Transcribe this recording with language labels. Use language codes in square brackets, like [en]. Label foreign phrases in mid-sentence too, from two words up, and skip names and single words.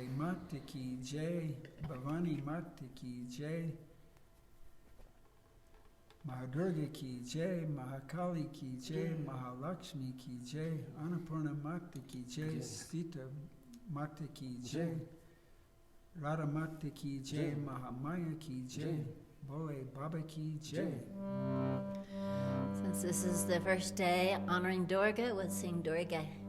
[hi] माता की जय, भवानी माता की जय, महादुर्गा की जय, महाकाली की जय, महालक्ष्मी की जय, अन्नपूर्णा माता की जय, सीता माता की जय, राधा माता की जय, महामाया की जय, बोले बाबा की जय. [en] Since this is the first day honoring Durga, we'll sing Durga.